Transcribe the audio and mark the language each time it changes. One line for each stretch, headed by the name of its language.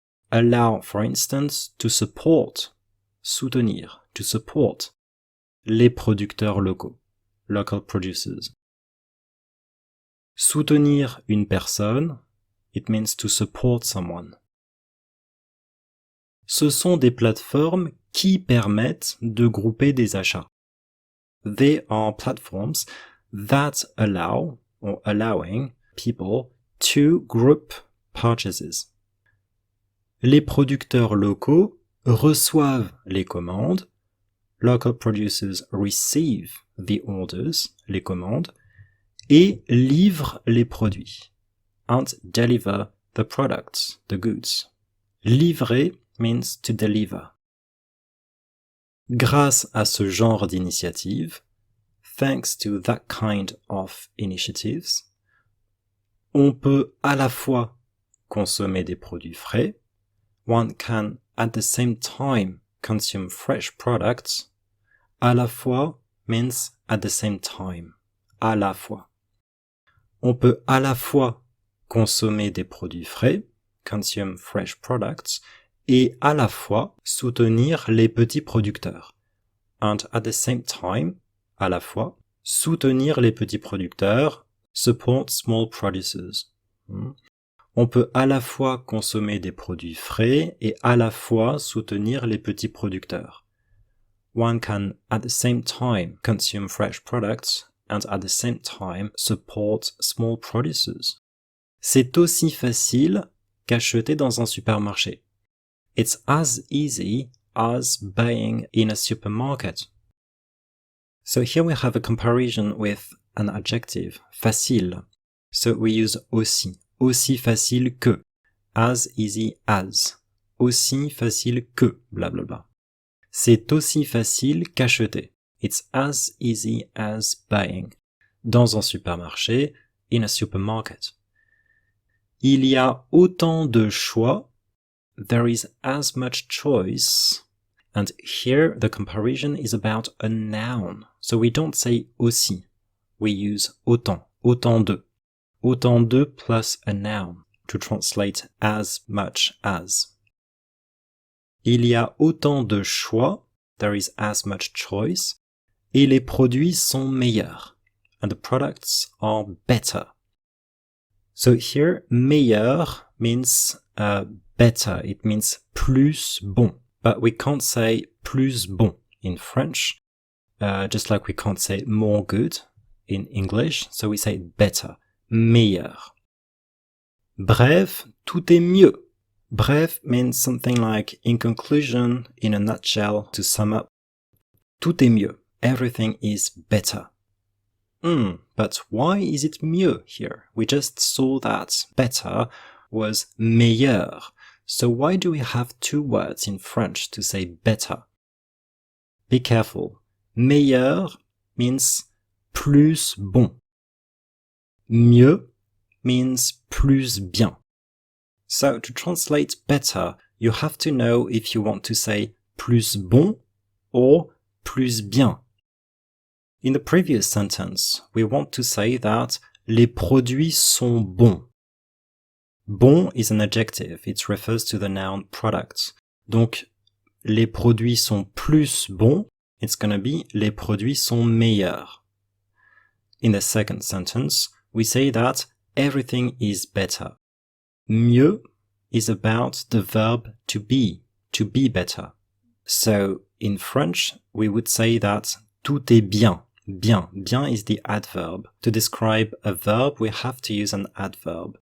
English: Allow, for instance, to support, soutenir, to support,
French: les producteurs locaux,
English: local producers.
French: Soutenir une personne,
English: it means to support someone.
French: Ce sont des plateformes qui permettent de grouper des achats.
English: They are platforms that allow or allowing people to group purchases.
French: Les producteurs locaux reçoivent les commandes,
English: local producers receive the orders,
French: les commandes, et livrent les produits,
English: and deliver the products, the goods. Livrer means to deliver.
French: Grâce à ce genre d'initiative,
English: thanks to that kind of initiatives,
French: on peut à la fois consommer des produits frais,
English: one can at the same time consume fresh products,
French: à la fois
English: means at the same time,
French: à la fois. On peut à la fois consommer des produits frais,
English: consume fresh products,
French: et à la fois soutenir les petits producteurs.
English: And at the same time,
French: à la fois, soutenir les petits producteurs,
English: support small producers.
French: On peut à la fois consommer des produits frais et à la fois soutenir les petits producteurs.
English: One can at the same time consume fresh products and at the same time support small producers.
French: C'est aussi facile qu'acheter dans un supermarché.
English: It's as easy as buying in a supermarket. So here we have a comparison with an adjective, facile. So we use aussi,
French: aussi facile que,
English: as easy as, aussi facile que, bla bla bla.
French: C'est aussi facile qu'acheter.
English: It's as easy as buying.
French: Dans un supermarché,
English: in a supermarket.
French: Il y a autant de choix.
English: There is as much choice. And here the comparison is about a noun. So we don't say aussi. We use autant, autant de. Autant de plus a noun to translate as much as.
French: Il y a autant de choix.
English: There is as much choice.
French: Et les produits sont meilleurs.
English: And the products are better. So here, meilleur means better. It means plus bon. But we can't say plus bon in French, just like we can't say more good in English. So we say better, meilleur. Bref, tout est mieux. Bref means something like in conclusion, in a nutshell, to sum up.
French: Tout est mieux.
English: Everything is better. But why is it mieux here? We just saw that better was meilleur. So why do we have two words in French to say better? Be careful. Meilleur means plus bon. Mieux means plus bien. So to translate better, you have to know if you want to say plus bon or plus bien. In the previous sentence, we want to say that
French: les produits sont bons.
English: Bon is an adjective. It refers to the noun product.
French: Donc, les produits sont plus bons.
English: It's going to be
French: les produits sont meilleurs.
English: In the second sentence, we say that everything is better. Mieux is about the verb to be better. So, in French, we would say that
French: tout est bien.
English: Bien. Bien is the adverb. To describe a verb, we have to use an adverb.